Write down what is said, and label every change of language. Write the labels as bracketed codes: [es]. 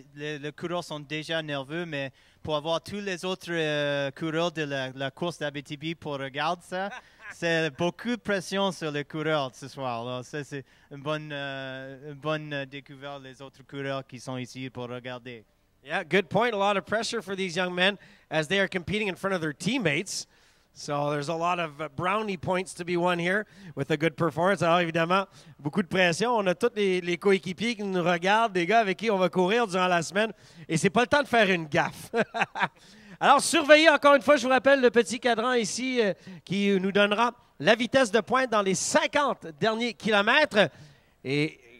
[fr] Les coureurs sont déjà nerveux, mais pour avoir tous les autres coureurs de la course d'Abitibi pour regarder ça, c'est beaucoup de pression sur les coureurs ce soir. Alors, ça, c'est une bonne découverte les autres coureurs qui sont ici pour regarder. [en] Yeah, good point. A lot of pressure for these young men as they are competing in front of their teammates. So there's a lot of brownie points to be won here with a good performance. [fr] Alors évidemment, beaucoup de pression. On a tous les coéquipiers qui nous regardent, des gars avec qui on va courir durant la semaine. Et c'est pas le temps de faire une gaffe. Alors surveillez encore une fois, je vous rappelle le petit cadran ici qui nous donnera la vitesse de pointe dans les 50 derniers kilomètres. Et...